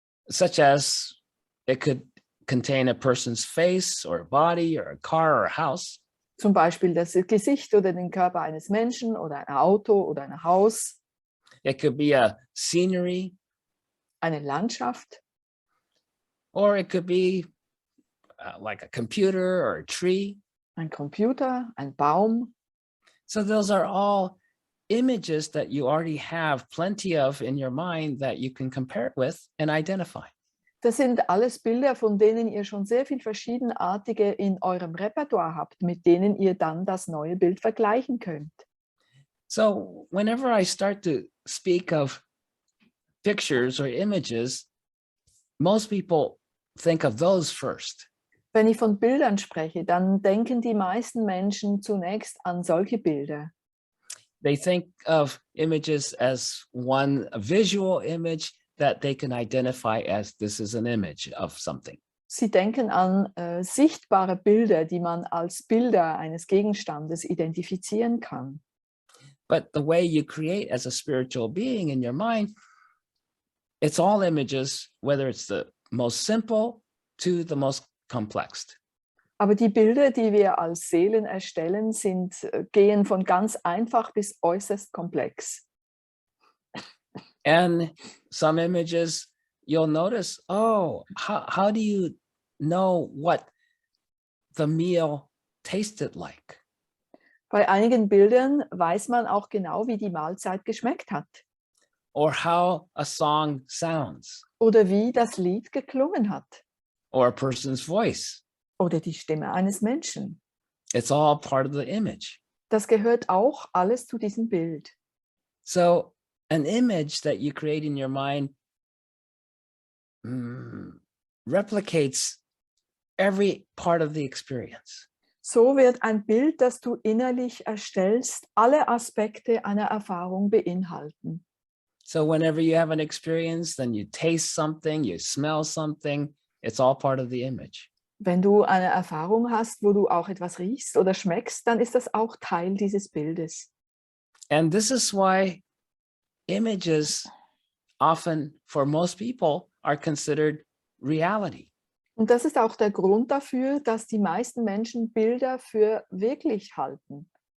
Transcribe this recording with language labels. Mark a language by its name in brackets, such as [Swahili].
[English] Such as it could contain a person's face or a body or a car or a house. [German] Zum Beispiel das Gesicht oder den Körper eines Menschen oder ein Auto oder ein Haus. [English] It could be a scenery, [German] Eine Landschaft. [English] or it could be like a computer or a tree. [German] Ein Computer, ein Baum. [English] So those are all images that you already have plenty of in your mind that you can compare it with and identify. [German] Das sind alles Bilder, von denen ihr schon sehr viel Verschiedenartige in eurem Repertoire habt, mit denen ihr dann das neue Bild vergleichen könnt. [English] So whenever I start to speak of pictures or images, most people think of those first. [German] Wenn ich von Bildern spreche, dann denken die meisten Menschen zunächst an solche Bilder. [English] They think of images as one visual image that they can identify as this is an image of something. [German] Sie denken an sichtbare Bilder, die man als Bilder eines Gegenstandes identifizieren kann. [English] But the way you create as a spiritual being in your mind, it's all images, whether it's the most simple to the most complex. [German] Aber die Bilder, die wir als Seelen erstellen, gehen von ganz einfach bis äußerst komplex. [English] And some images, you'll notice, oh, how do you know what the meal tasted like? [German] Bei einigen Bildern weiß man auch genau, wie die Mahlzeit geschmeckt hat. [English] Or how a song sounds, [German] Oder wie das Lied geklungen hat. [English] or a person's voice. [German] Oder die Stimme eines Menschen. [English] It's all part of the image. [German] Das gehört auch alles zu diesem Bild. [English] So an image that you create in your mind replicates every part of the experience. [German] So wird ein Bild, das du innerlich erstellst, alle Aspekte einer Erfahrung beinhalten. [English] So whenever you have an experience, then you taste something, you smell something, it's all part of the image. [German] Wenn du eine Erfahrung hast, wo du auch etwas riechst oder schmeckst, dann ist das auch Teil dieses Bildes. [English] And this is why images often, for most people, are considered reality. [German] Und das ist auch der Grund dafür, dass die meisten Menschen Bilder für wirklich halten.